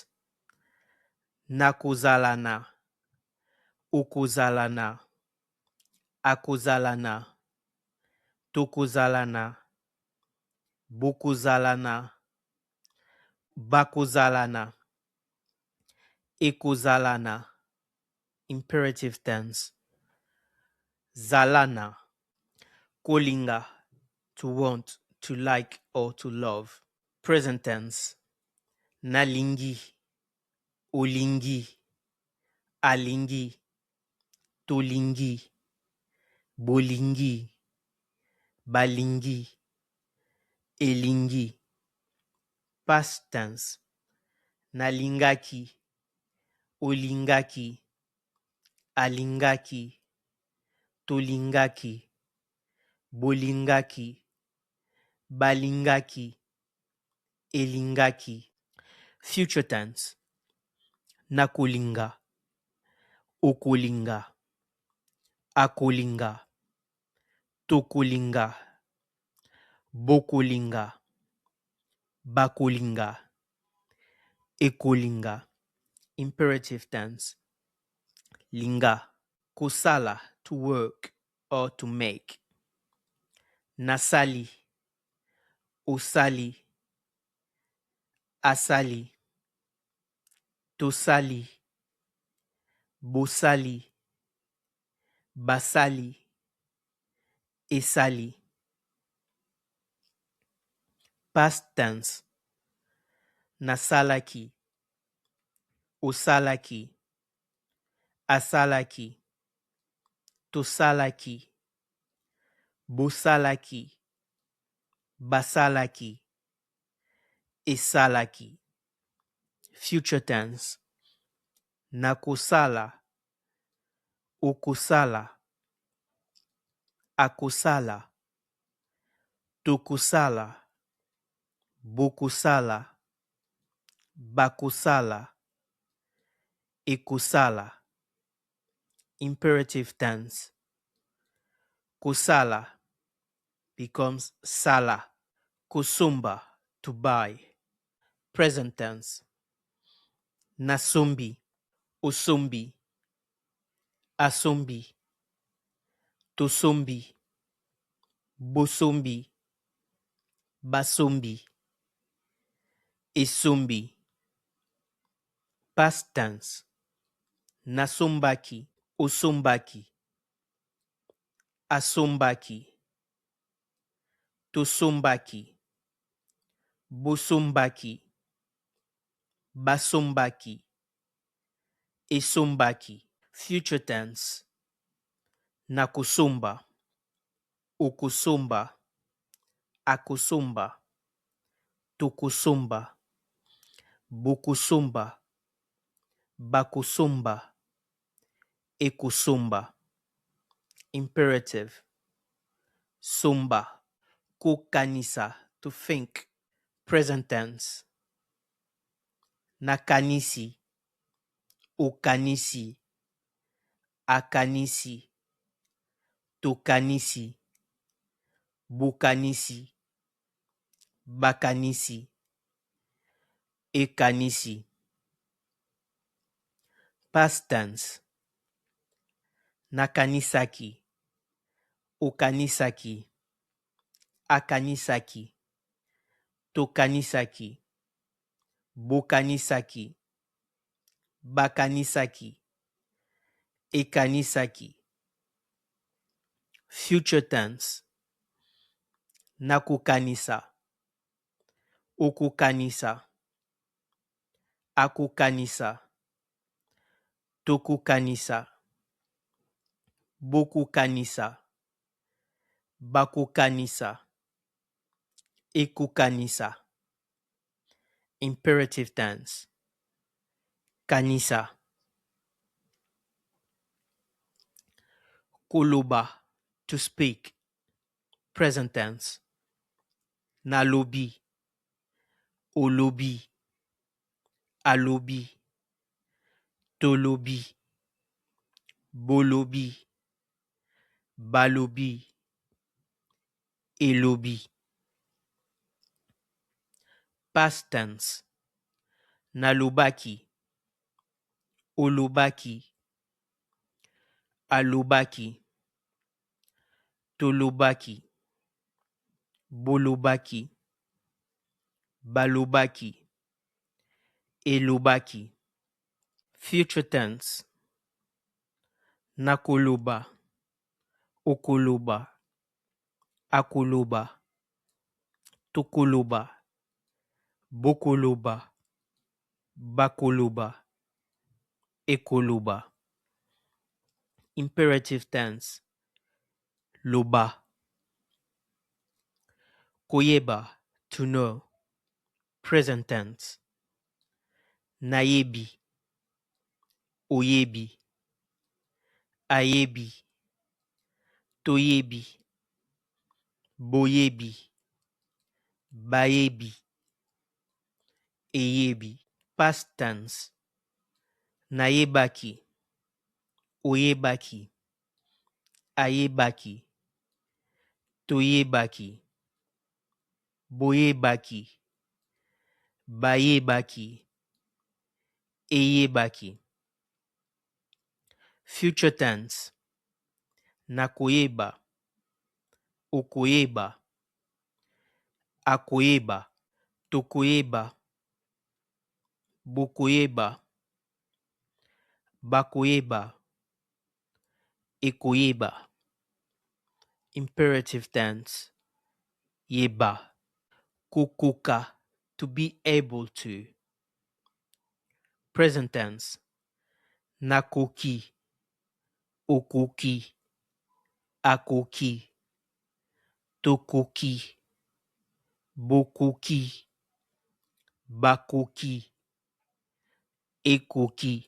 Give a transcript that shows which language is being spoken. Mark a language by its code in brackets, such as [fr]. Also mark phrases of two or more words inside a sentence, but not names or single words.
[ln] Nakozalana, okozalana, akozalana, tokozalana, bokozalana, bakozalana, ekozalana. [en] Imperative tense. [ln] Zalana, kolinga, [en] to want, to like, or to love. Present tense. [ln] Nalingi, olingi, alingi, tolingi, bolingi, balingi, elingi. [en] Past tense. [ln] Nalingaki, olingaki, alingaki, tolingaki, bolingaki, balingaki, elingaki. [en] Future tense. [ln] Nakolinga, okolinga, akolinga, tokolinga, bokolinga, bakolinga, ekolinga. [en] Imperative tense. [ln] Linga, kosala, [en] to work or to make. [ln] Nasali, osali, asali, tosali, bosali, basali, esali. [en] Past tense. [ln] Nasalaki, osalaki, asalaki, tosalaki, bosalaki, basalaki, esalaki. [en] Future tense. [ln] Nakosala, okosala, akosala, tokosala, bokosala, bakosala, ekosala. [en] Imperative tense. Kosala becomes sala. [ln] Kosomba, [en] to buy. Present tense. [ln] Nasombi, osombi, asombi, tosombi, bosombi, basombi, esombi. [en] Past tense. [ln] Nasombaki, osombaki, asombaki, tosombaki, bosombaki, basombaki, esombaki. [en] Future tense. [ln] Nakusomba, ukusomba, akusomba, tukusomba, bukusomba, bakusomba, ekusomba. Imperative. Somba, kukanisa, [en] to think. Present tense. [ln] Nakanisi, ukanisi, akanisi, tukanisi, bukanisi, bakanisi, ekanisi. [en] Past tense. [ln] Nakanisaki, ukanisaki, akanisaki, tokanisaki, bokanisaki, bakanisaki, ekanisaki. [en] Future tense. [ln] Nakukanisa, ukukanisa, akukanisa, tokukanisa, bokukanisa, bakukanisa, ekukanisa. [en] Imperative tense. [ln] Kanisa. Koloba, [en] to speak. Present tense. [ln] Nalobi, olobi, alobi, tolobi, bolobi, balobi, elobi. [en] Past tense. [ln] Nalobaki, olobaki, alobaki, tolobaki, bolobaki, balobaki, elobaki. [en] Future tense. [ln] Nakoloba, okoloba, akoloba, tokoloba, bokoloba, bakoloba, ekoloba. [en] Imperative tense. Loba. [ln] Koyeba, [en] to know. Present tense. [ln] Nayebi, oyebi, ayebi, toyebi, boyebi, bayebi, eyebi. [en] Past tense. [ln] Nayebaki, oyebaki, ayebaki, toyebaki, boyebaki, bayebaki, eyebaki. [en] Future tense. [ln] Nakoyeba, okoyeba, akoyeba, tokoyeba, bokoyeba, bakoyeba, ekoyeba. [en] Imperative tense. Yeba. Kukuka, to be able to. Present tense. [ln] Nakoki, okoki, akoki, tokoki, bokoki, bakoki, ekoki.